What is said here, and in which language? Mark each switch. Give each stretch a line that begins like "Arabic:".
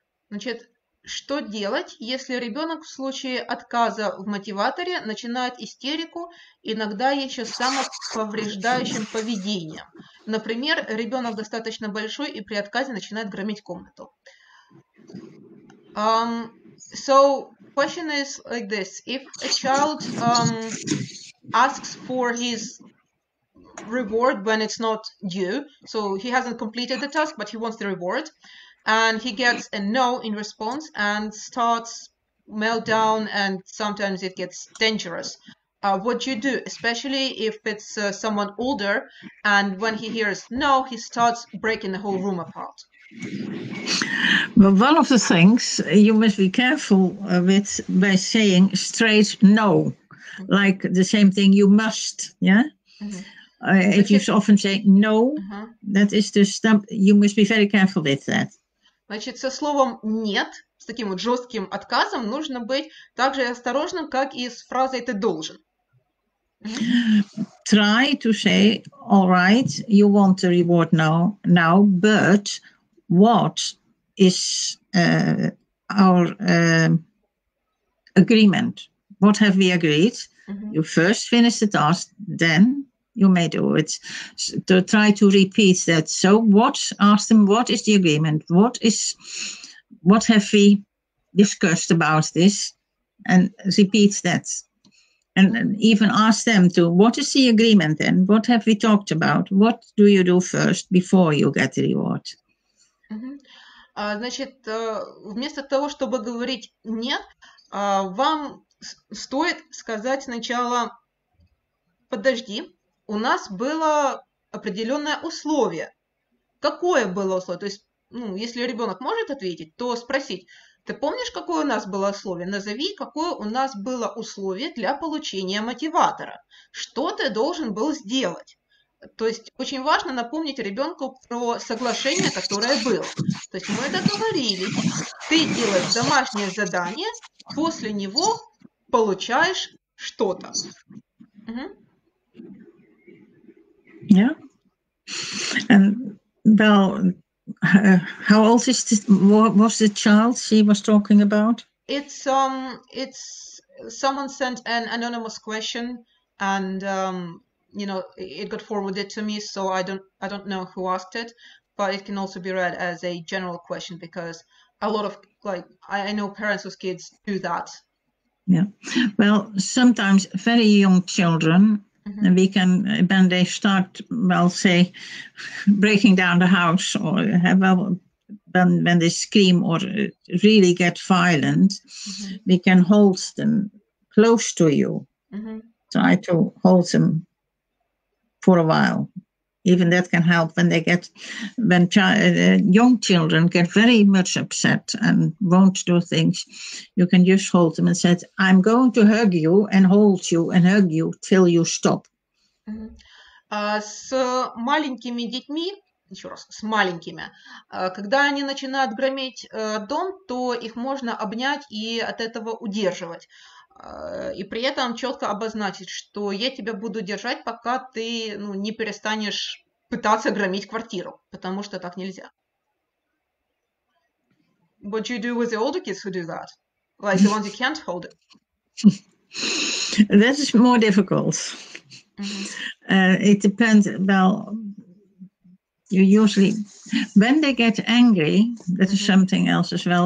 Russian: Значит, что делать, если ребенок в случае отказа в мотиваторе начинает истерику, иногда еще с самоповреждающим поведением? Например, ребенок достаточно большой и при отказе начинает громить комнату.
English: So, question is like this. If a child asks for his reward when it's not due, so he hasn't completed the task, but he wants the reward, and he gets a no in response and starts meltdown, and sometimes it gets dangerous. What do you do, especially if it's someone older, and when he hears no, he starts breaking the whole room apart? Well, one of the things you must be careful with by saying straight no, like the same thing you must, yeah? If you often say no, that is the stump, you must be very careful with that.
Russian: Значит, со словом «нет», с таким вот жестким отказом, нужно быть так же осторожным, как и с фразой «ты должен».
English: Try to say, all right, you want the reward now, but what is our agreement? What have we agreed? You first finish the task, then you may do it. To try to repeat that. So ask them, what is the agreement? What have we discussed about this? And repeat that. And even ask them to, what is the agreement then? What have we talked about? What do you do first before you get the reward?
Russian: Значит, вместо того, чтобы говорить «нет», вам стоит сказать сначала «подожди». У нас было определенное условие. Какое было условие? То есть, если ребенок может ответить, то спросить, ты помнишь, какое у нас было условие? Назови, какое у нас было условие для получения мотиватора. Что ты должен был сделать? То есть, очень важно напомнить ребенку про соглашение, которое было. То есть, мы договорились, ты делаешь домашнее задание, после него получаешь что-то.
English: Yeah. And well, how old was the child she was talking about? It's someone sent an anonymous question, and it got forwarded to me, so I don't know who asked it, but it can also be read as a general question, because a lot of I know parents whose kids do that. Yeah. Well, sometimes very young children. And we can, when they start, say, breaking down the house, or when they scream or really get violent, we can hold them close to you. Try to hold them for a while. Even that can help when young children get very much upset and won't do things. You can just hold them and say, I'm going to hug you and hold you and hug you till you stop.
Russian: С маленькими детьми, еще раз, с маленькими, когда они начинают грометь дом, то их можно обнять и от этого удерживать. И при этом четко обозначить, что я тебя буду держать, пока ты не перестанешь пытаться громить квартиру, потому что так нельзя.
English: What do you do with the older kids who do that? Like the ones you can't hold it? That is more difficult. It depends. Well, you usually, when they get angry, that is something else as well.